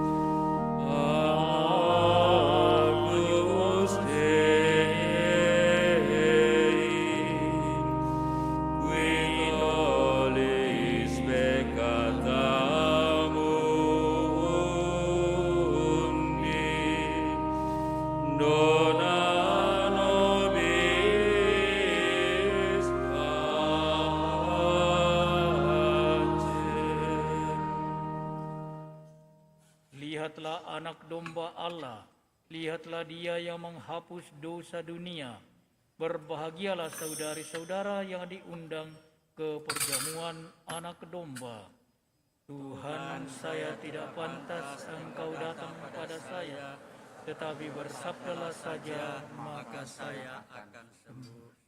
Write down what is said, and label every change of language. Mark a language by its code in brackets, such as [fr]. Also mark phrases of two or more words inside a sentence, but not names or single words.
[la] Agnus Dei, qui tollis peccata mundi, dona nobis pacem. [id] Lihatlah anak domba Allah, lihatlah dia yang menghapus dosa dunia. Berbahagialah saudari-saudara yang diundang ke perjamuan anak domba. Tuhan, saya tidak pantas Engkau datang kepada saya, tetapi bersabdalah saja, maka saya akan sembuh.